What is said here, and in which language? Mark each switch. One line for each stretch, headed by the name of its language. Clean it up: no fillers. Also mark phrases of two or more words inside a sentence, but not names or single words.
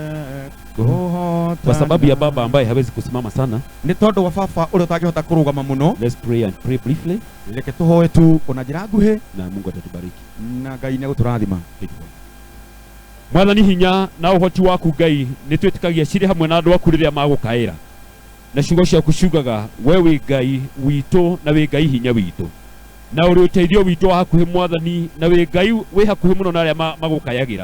Swahili: Kwa sababu ya baba ambaye hawezi kusimama sana,
Kikuyu: ni tondu wa baba ule utangihota kurugama muno,
English: let's pray and pray briefly.
Kikuyu: Reke tuhoe tu ona njira nguhi
Swahili: na Mungu atatubariki
Kikuyu: na Ngai ni guturathima. Mwathani hinya na uhoti waku Ngai ni twitikagia ciri hamwe na andu aku riria magukaira na ciugo ciaku ciugaga we wi Ngai witũ na wi Ngai hinya witũ na uri uteithio witũ wa hakuhi Mwathani na wi Ngai wi hakuhi muno na aria magukayagira.